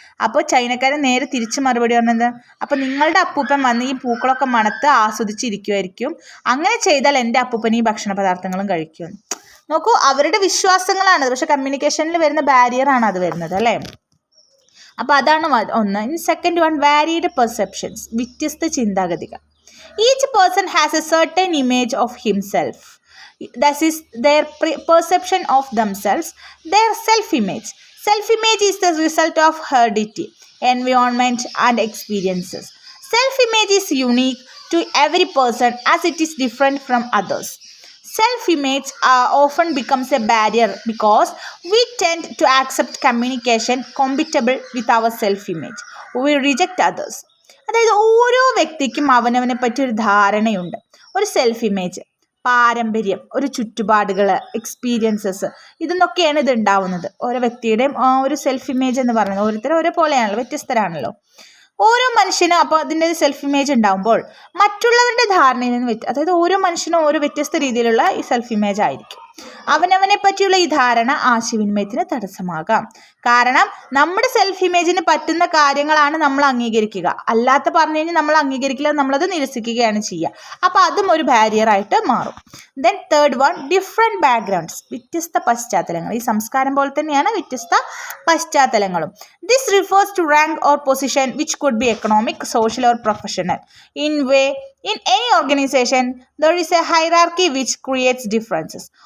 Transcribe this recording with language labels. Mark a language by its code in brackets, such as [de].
[ml] അപ്പോൾ ചൈനക്കാരൻ നേരെ തിരിച്ച് മറുപടി പറഞ്ഞത്, അപ്പോൾ നിങ്ങളുടെ അപ്പൂപ്പൻ വന്ന് ഈ പൂക്കളൊക്കെ മണത്ത് ആസ്വദിച്ചിരിക്കുമായിരിക്കും, അങ്ങനെ ചെയ്താൽ എൻ്റെ അപ്പൂപ്പൻ ഈ ഭക്ഷണ പദാർത്ഥങ്ങളും കഴിക്കുമെന്ന്. നോക്കൂ, അവരുടെ വിശ്വാസങ്ങളാണ്, പക്ഷെ കമ്മ്യൂണിക്കേഷനിൽ വരുന്ന ബാരിയറാണ് അത് വരുന്നത് അല്ലേ. അപ്പോൾ അതാണ് ഒന്ന്. ഇനി [en] second one, varied perceptions, [ml] വ്യത്യസ്ത ചിന്താഗതികൾ. [en] Each person has a certain image of himself. That is their perception of themselves, their self-image. Self-image is the result of heredity, environment and experiences. Self-image is unique to every person as it is different from others. Self-image often becomes a barrier because we tend to accept communication compatible with our self-image. We reject others. [ml] അതായത് ഓരോ വ്യക്തിക്കും അവനവനെ പറ്റി ഒരു ധാരണയുണ്ട്, ഒരു self image, പാരമ്പര്യം, ഒരു ചുറ്റുപാടുകൾ, എക്സ്പീരിയൻസസ്, ഇതെന്നൊക്കെയാണ് ഇത് ഉണ്ടാവുന്നത്. ഓരോ വ്യക്തിയുടെയും ഒരു സെൽഫ് ഇമേജ് എന്ന് പറയുന്നത് ഓരോരുത്തരും ഓരോ പോലെയാണല്ലോ, വ്യത്യസ്തരാണല്ലോ ഓരോ മനുഷ്യനും. അപ്പോൾ അതിൻ്റെ ഒരു സെൽഫ് ഇമേജ് ഉണ്ടാകുമ്പോൾ മറ്റുള്ളവരുടെ ധാരണയിൽ നിന്ന് അതായത് ഓരോ മനുഷ്യനും ഓരോ വ്യത്യസ്ത രീതിയിലുള്ള ഈ സെൽഫ് ഇമേജ് ആയിരിക്കും. അവനവനെ പറ്റിയുള്ള ഈ ധാരണ ആശയവിനിമയത്തിന് തടസ്സമാകാം. കാരണം നമ്മുടെ സെൽഫ് ഇമേജിന് പറ്റുന്ന കാര്യങ്ങളാണ് നമ്മൾ അംഗീകരിക്കുക, അല്ലാത്ത പറഞ്ഞു കഴിഞ്ഞാൽ നമ്മൾ അംഗീകരിക്കില്ല, നമ്മളത് നിരസിക്കുകയാണ് ചെയ്യുക. അപ്പോൾ അതും ഒരു ബാരിയറായിട്ട് മാറും. [en] then third one, different backgrounds, [ml] വ്യത്യസ്ത പശ്ചാത്തലങ്ങൾ. ഈ സംസ്കാരം പോലെ തന്നെയാണ് വ്യത്യസ്ത പശ്ചാത്തലങ്ങളും. [en] This refers to rank or position which could be economic, social or professional. In any organization, there is a hierarchy which creates differences.